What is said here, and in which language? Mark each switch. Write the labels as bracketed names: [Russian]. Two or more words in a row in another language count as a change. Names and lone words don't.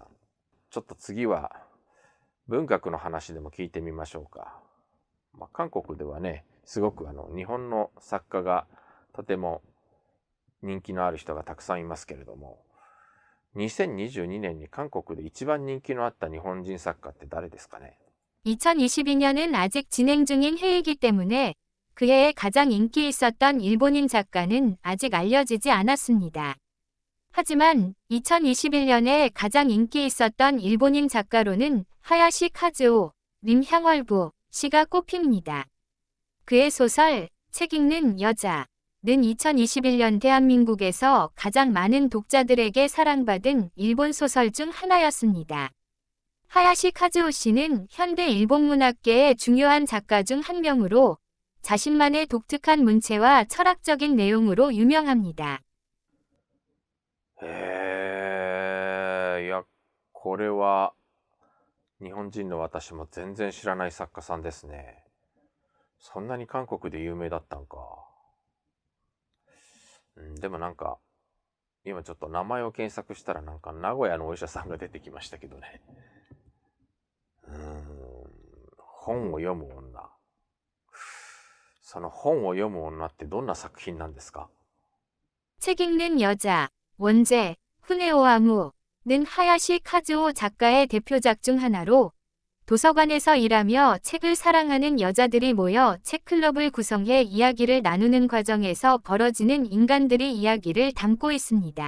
[Japanese] ちょっと次は文学の話でも聞いてみましょうか。韓国ではね、すごく日本の作家がとても人気のある人がたくさんいますけれども、2022年に韓国で一番人気のあった日本人作家って誰ですかね。 [Korean] 2022년은 아직 진행 중인 해이기 때문에 그 해에 가장 인기 있었던 일본인 작가는 아직 알려지지 않았습니다. 하지만 2021년에 가장 인기 있었던 일본인 작가로는 하야시 카즈오, 림향월부 씨가 꼽힙니다. 그의 소설 책 읽는 여자는 2021년 대한민국에서 가장 많은 독자들에게 사랑받은 일본 소설 중 하나였습니다. 하야시 카즈오 씨는 현대 일본 문학계의 중요한 작가 중 한 명으로 자신만의 독특한 문체와 철학적인 내용으로 유명합니다. [Japanese] いや、これは日本人の私も全然知らない作家さんですね。そんなに韓国で有名だったんか。でもなんか、今ちょっと名前を検索したらなんか名古屋のお医者さんが出てきましたけどね。本を読む女。その本を読む女ってどんな作品なんですか？ [Korean] 책 읽는 여자, 원제, 후네오아무는 하야시 카즈오 작가의 대표작 중 하나로 도서관에서 일하며 책을 사랑하는 여자들이 모여 책클럽을 구성해 이야기를 나누는 과정에서 벌어지는 인간들의 이야기를 담고 있습니다.